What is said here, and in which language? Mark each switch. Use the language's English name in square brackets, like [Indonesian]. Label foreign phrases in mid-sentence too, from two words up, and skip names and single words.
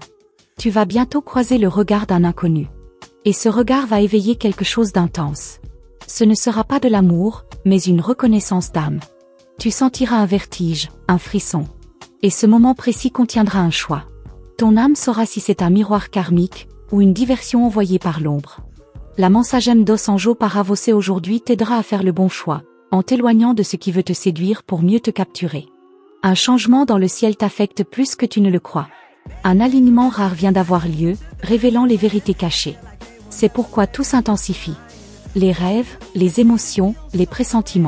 [French] Tu vas bientôt croiser le regard d'un inconnu. Et ce regard va éveiller quelque chose d'intense. Ce ne sera pas de l'amour, mais une reconnaissance d'âme. Tu sentiras un vertige, un frisson. Et ce moment précis contiendra un choix. Ton âme saura si c'est un miroir karmique, ou une diversion envoyée par l'ombre. La [Portuguese] mensagem dos anjo para você [French] aujourd'hui t'aidera à faire le bon choix, en t'éloignant de ce qui veut te séduire pour mieux te capturer. Un changement dans le ciel t'affecte plus que tu ne le crois. Un alignement rare vient d'avoir lieu, révélant les vérités cachées. C'est pourquoi tout s'intensifie. Les rêves, les émotions, les pressentiments.